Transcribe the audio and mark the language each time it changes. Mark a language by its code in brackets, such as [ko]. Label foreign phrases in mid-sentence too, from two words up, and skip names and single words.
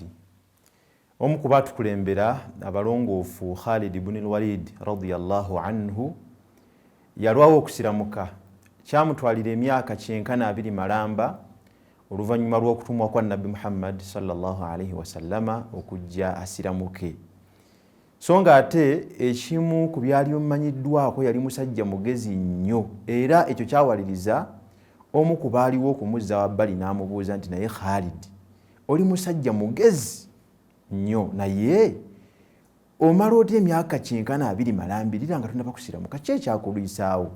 [lg] Omu ku baatukulembera abalongoofu Khalid ibn al-Walid [ar] radiyallahu anhu [lg] yalwawo okusiramuka. Kyamutwalira emyaka 92 malamba oluvannyuma lw'okutumwa kwa Nabbi Muhammad [ar] sallallahu alayhi wasallama [lg] okujja asiramuke. So nga ate ekimu ku byali bimanyiddwako yali musajja mugezi nnyo, era ekyo kyawaliriza omu ku baaliwo okumuzza wabbali n'amubuuza nti naye Khalid oli musajja mugezi nnyo naye omala otya emyaka 92 malambirira nga tonnaba kusiramuka, ki ekyakulwisaawo?